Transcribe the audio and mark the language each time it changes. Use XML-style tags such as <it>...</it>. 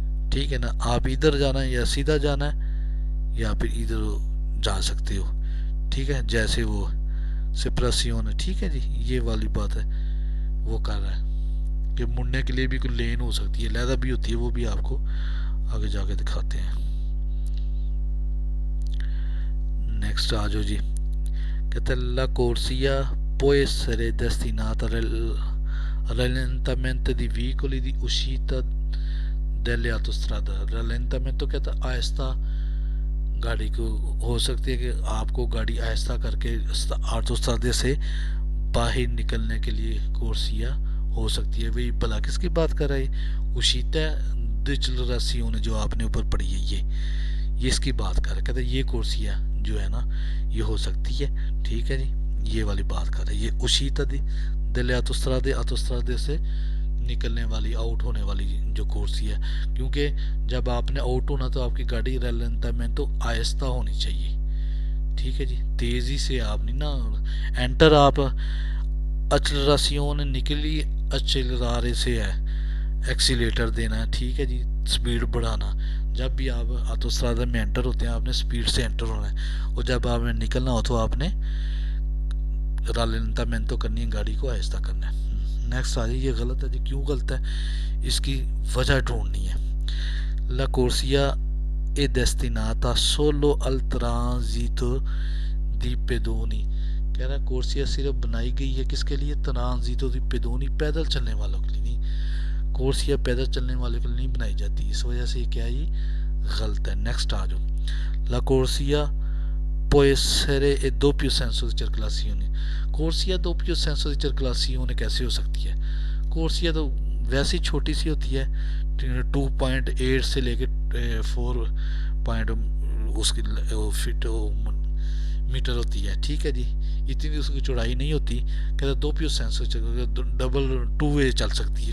<hi>ठीक है ना, आप इधर जाना है या सीधा जाना है या फिर इधर जा सकते हो। ठीक है, जैसे वो सेपरेशन है। ठीक है जी, ये वाली बात है वो कर रहा है कि मुड़ने के लिए भी कोई लेन हो सकती है, लहदा भी होती है, वो भी आपको आगे जाके दिखाते हैं। नेक्स्ट आ जाओ जी। कहते हैं</hi> <it>ला कोर्सिया può essere destinata rallentamento di veicoli di uscita delle autostrade।</it> <hi>rallentamento कहता है आहिस्ता गाड़ी को, हो सकती है कि आपको गाड़ी आहिस्ता करके ऑटोस्ट्रादे से बाहर निकलने के लिए कोर्सिया हो सकती है। वही भला किसकी बात कर रहे हैं, उशीता डिचलरासियों जो आपने ऊपर पढ़ी है ये इसकी बात कर रहे हैं। कहते हैं ये कोर्सिया जो है ना ये हो सकती है। ठीक है जी, ये वाली बात कर रहे हैं। ये उशीता दिल ऑटोस्ट्रादे से निकलने वाली, आउट होने वाली जो कोर्सिया है, क्योंकि जब आपने आउट होना तो आपकी गाड़ी रैलेंटामेंट तो आहिस्ता होनी चाहिए। ठीक है जी, तेज़ी से आप नहीं ना एंटर, आप एक्सेलरेशन निकली एक्सेलरारे से है, एक्सीलेटर देना है। ठीक है जी, स्पीड बढ़ाना। जब भी आप ऑटोस्ट्रादा में एंटर होते हैं आपने स्पीड से एंटर होना है, और जब आपने निकलना हो तो आपने रैलेंटामेंट तो करनी है, गाड़ी को आहिस्ता करना है। नेक्स्ट आ जाइए, ये गलत है जी। क्यों गलत है, इसकी वजह ढूंढनी है।</hi> <it>ला कोर्सिया ए destinata solo al transito di pedoni।</it> <hi>कह रहा है कोर्सिया सिर्फ बनाई गई है किसके लिए,</hi> <it>ट्रांजिटो दी पेदोनी,</it> <hi>पैदल चलने वालों के लिए नहीं। कोर्सिया पैदल चलने वालों के लिए नहीं बनाई जाती, इस वजह से क्या ये गलत है। नेक्स्ट आ जाओ।</hi> <it>ला कोर्सिया può essere e doppio senso di circolazione।</it> <hi>कोर्सिया</hi> <it>doppio senso di circolazione</it> <hi>कैसे हो सकती है, कोर्सिया तो वैसे ही छोटी सी होती है, 2.8 से लेके 4 पॉइंट उसकी फिट मीटर होती है। ठीक है जी, इतनी उसकी चौड़ाई नहीं होती। कहते दो पियो सेंसर डबल 2 वे चल सकती है।</hi>